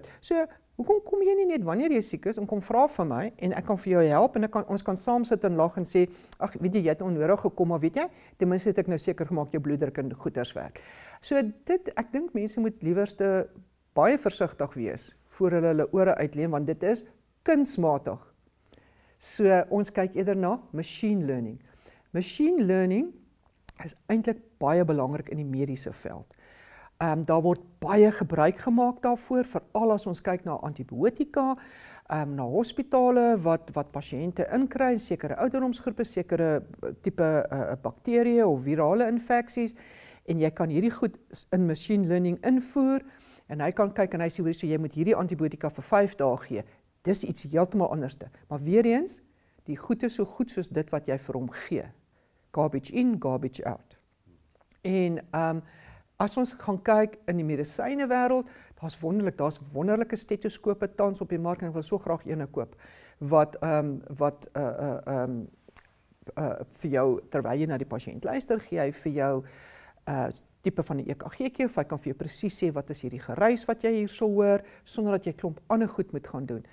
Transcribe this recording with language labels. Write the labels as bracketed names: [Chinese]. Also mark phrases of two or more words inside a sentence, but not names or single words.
[Afrikaans] So, hoekom kom jy nie net wanneer jy siek is en kom vra vir my en ek kan vir jou help en ons kan saam sit en lag en sê, ag weet jy het onnodig gekom, maar weet jy, ten minste het ek nou seker gemaak jou bloeddruk en goeders werk. So ek dink mense moet liewerste baie versigtig wees voor hulle ore uitleen, want dit is kunsmatig. So ons kyk eerder na [English] machine learning. Machine learning [Afrikaans] is eintlik baie belangrik in die mediese veld. Daar word baie gebruik gemaak daarvoor, veral as ons kyk na antibiotika, na hospitale wat pasiënte inkry, sekere ouderdomsgroepe, sekere tipe bakterieë of virale infeksies, en jy kan hierdie goed in [English] machine learning [Afrikaans] invoer, en hy kan kyk en hy sê, hoor, so jy moet hierdie antibiotika vir 5 dae gee. Dis iets heeltemal anderste. Maar weer eens, die goed is so goed soos dit wat jy vir hom gee. [English] Garbage in, garbage out. [Afrikaans] En as ons gaan kyk in die medisyne wêreld, daar's wonderlike stetoskope tans op die mark en ek wil so graag eene koop wat vir jou terwyl jy na die pasiënt luister, gee hy vir jou tipe van 'n EKG of hy kan vir jou presies sê wat is hierdie geruis wat jy hierso hoor sonder dat jy klomp ander goed moet gaan doen.